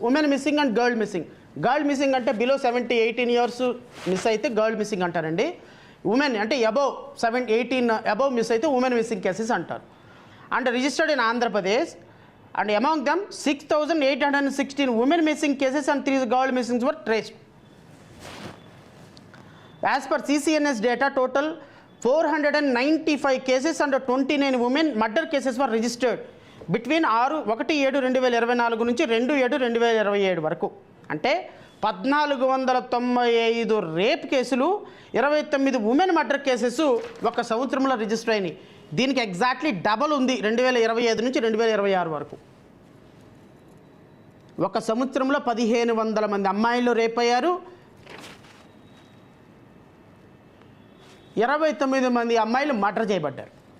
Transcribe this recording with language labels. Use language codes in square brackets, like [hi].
[te] Women missing and girl missing. Girl missing అంటే below 18 years miss అయితే girl missing అంటారండి. Women అంటే above 18 above miss అయితే women missing cases అంటారు. [en] And registered in Andhra Pradesh and among dum 6,816 women missing cases and 3 girl మిస్సింగ్స్ were traced. As per CCNS data, total 495 cases and 29 women murder cases were registered between 1/7/2024 [te] నుంచి 2/7/2027 వరకు. అంటే 1,495 rape కేసులు, 29 women murder cases ఒక సంవత్సరంలో register అయినాయి. దీనికి exactly double ఉంది 2025 నుంచి 2026 వరకు. ఒక సంవత్సరంలో 1,500 మంది అమ్మాయిలు రేప్ అయ్యారు, 29 మంది అమ్మాయిలు మర్డర్ చేయబడ్డారు.